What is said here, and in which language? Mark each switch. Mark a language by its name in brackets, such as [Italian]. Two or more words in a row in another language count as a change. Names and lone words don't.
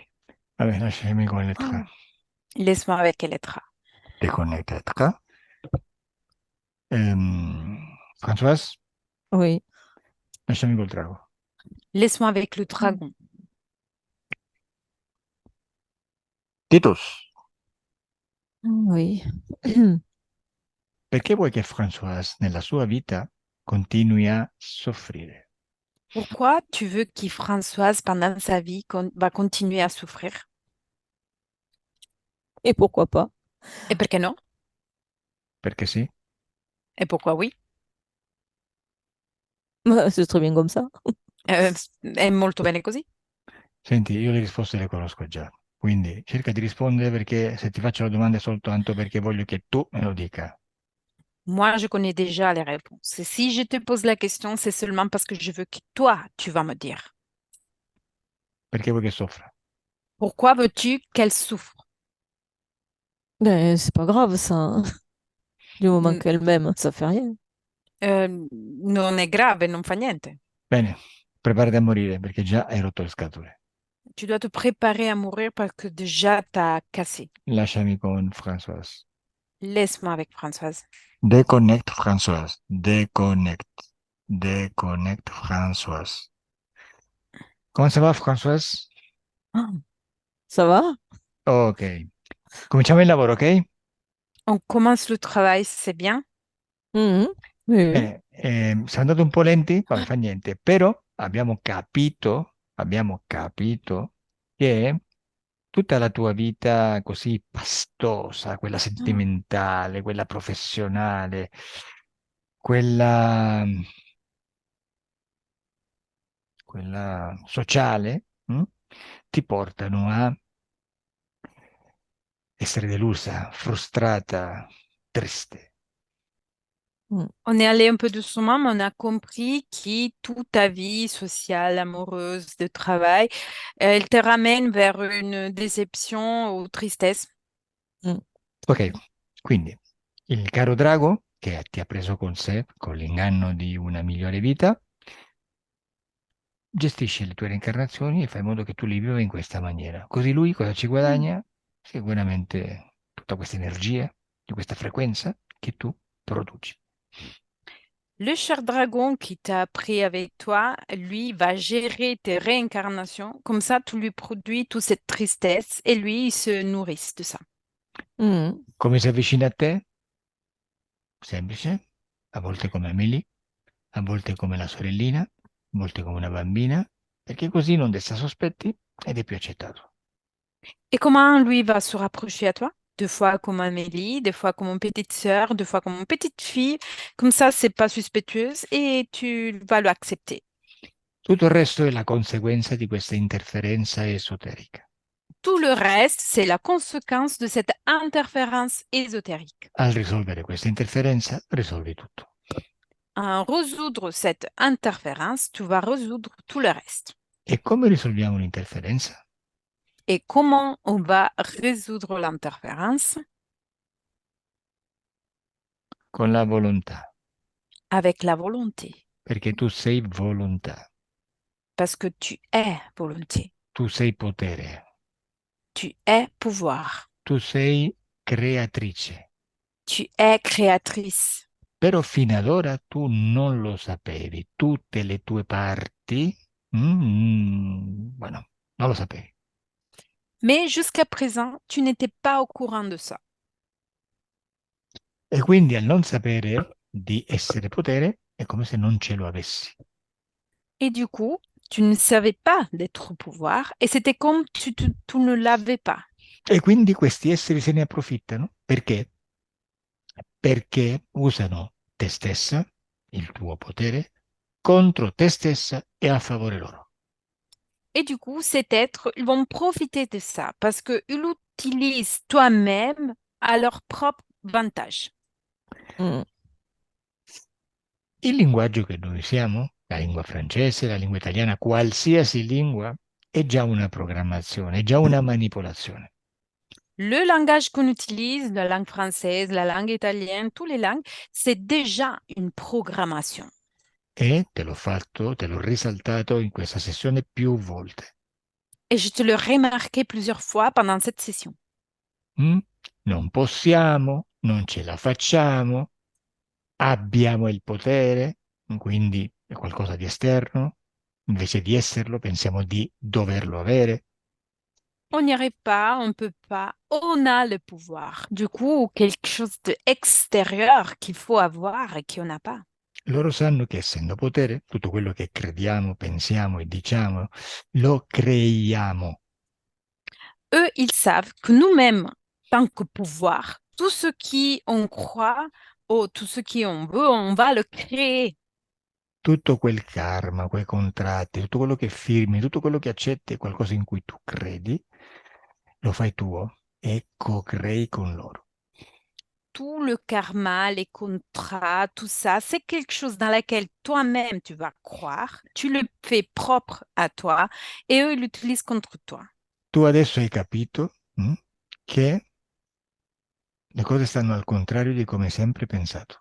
[Italian] vabbè, lasciami con le tre. ah. [French] Laisse-moi avec les lettres. [English] Deconnected. Françoise, [French] Oui. [Italian] lasciami col drago. [French] Laisse-moi avec le dragon. [Italian] Titus, [French] Oui. [Italian] perché vuoi che Françoise nella sua vita continui a soffrire? [French] Pourquoi tu veux que Françoise, pendant sa vie, va continuer à souffrir? Et pourquoi pas? [Italian] Et perché no? Perché sì? [French] Et pourquoi oui? C'est très bien comme ça. [Italian] È molto bene così. Senti, io le risposte le conosco già, quindi cerca di rispondere perché se ti faccio la domanda è soltanto perché voglio che tu me lo dica. [French] Moi, je connais déjà les réponses. Et si je te pose la question, c'est seulement parce que je veux que toi, tu vas me dire. [Italian] Perché vuoi che soffra? [French] Pourquoi veux-tu qu'elle souffre? Ben, c'est pas grave, ça, hein. Du moment Mm, qu'elle m'aime, ça fait rien. [Italian] non è grave, non fa niente. Bene, preparati a morire perché già hai rotto le scatole. [French] Tu dois te préparer à mourir parce que déjà, t'as cassé. [Italian] Lasciami con Françoise. [French] Laisse-moi avec Françoise. [English] Deconnect Françoise. Deconnect. Deconnect Françoise. [French] Come ça va, Françoise? Ah, ça va? [Italian] Ok. Cominciamo il lavoro, ok? [French] On commence le travail, c'est bien. Mhm. Oui, oui. [Italian] Bene, siamo andati un po' lenti, vabbè, fa niente, però abbiamo capito che tutta la tua vita così pastosa, quella Ah, sentimentale, quella professionale, quella, quella sociale, ti portano a essere delusa, frustrata, triste. Mm. [French] On est allé un peu doucement, mais on a compris que toute ta vie sociale, amoureuse, de travail, elle te ramène vers une déception ou tristesse. Mm. [Italian] Ok, quindi il caro drago che ti ha preso con sé con l'inganno di una migliore vita, gestisce le tue reincarnazioni e fa in modo che tu li viva in questa maniera. Così lui cosa ci Mm. guadagna? Sicuramente tutta questa energia, di questa frequenza che tu produci. [French] Le cher dragon qui t'a pris avec toi, lui, va gérer tes réincarnations. Comme ça, tu lui produis toute cette tristesse et lui, il se nourrit de ça. Mm. [Italian] Come si avvicina a te? Semplice, a volte come Amelie, a volte come la sorellina, a volte come una bambina, perché così non desta sospetti ed è più accettato. [French] Et comment lui va se rapprocher à toi? Deux fois comme Amélie, deux fois comme une petite sœur, deux fois comme une petite fille. Comme ça, c'est pas suspectueuse et tu vas l'accepter. [Italian] Tutto il resto è la conseguenza di questa interferenza esoterica. [French] Tout le reste, c'est la conséquence de cette interférence ésotérique. [Italian] Al risolvere questa interferenza, risolvi tutto. [French] En résoudre cette interférence, tu vas résoudre tout le reste. [Italian] E come risolviamo l'interferenza? [French] Et comment on va résoudre l'interférence? [Italian] Con la volontà, [French] Avec la volonté. [Italian] perché tu sei volontà, [French] Parce que tu es volonté. [Italian] tu sei potere, [French] Tu es pouvoir. [Italian] tu sei creatrice. [French] Tu es créatrice. [Italian] Però fino ad ora tu non lo sapevi, tutte le tue parti, bueno, non lo sapevi. [French] Mais jusqu'à présent, tu n'étais pas au courant de ça. [Italian] E quindi al non sapere di essere potere è come se non ce lo avessi. [French] Et du coup, tu ne savais pas d'être au pouvoir et c'était comme tu ne l'avais pas. [Italian] E quindi questi esseri se ne approfittano. Perché? Perché usano te stessa, il tuo potere, contro te stessa e a favore loro. [French] Et du coup, cet être, ils vont profiter de ça parce qu'ils utilisent toi-même à leur propre avantage. Mm. [Italian] Il linguaggio che noi usiamo, la lingua francese, la lingua italiana, qualsiasi lingua, è già una programmazione, è già una manipolazione. [French] Le langage qu'on utilise, la langue française, la langue italienne, toutes les langues, c'est déjà une programmation. [Italian] E te l'ho fatto, te l'ho risaltato in questa sessione più volte. [French] Et je te le remarqué plusieurs fois pendant cette session. Mm? [Italian] Non possiamo, non ce la facciamo, abbiamo il potere, quindi è qualcosa di esterno, invece di esserlo pensiamo di doverlo avere. [French] On n'y arrive pas, on ne peut pas, on a le pouvoir. Du coup, quelque chose d'extérieur qu'il faut avoir et qu'on n'a pas. [Italian] Loro sanno che essendo potere, tutto quello che crediamo, pensiamo e diciamo, lo creiamo. [French] Eux, ils savent que nous-mêmes, tant que pouvoir, tout ce qui on croit ou tout ce qui on veut, on va le créer. [Italian] Tutto quel karma, quei contratti, tutto quello che firmi, tutto quello che accetti è qualcosa in cui tu credi, lo fai tuo e co-crei con loro. [French] Tout le karma, les contrats, tout ça, c'est quelque chose dans lequel toi-même tu vas croire, tu le fais propre à toi et eux, ils l'utilisent contre toi. [Italian] Tu adesso hai capito che le cose stanno al contrario di come hai sempre pensato.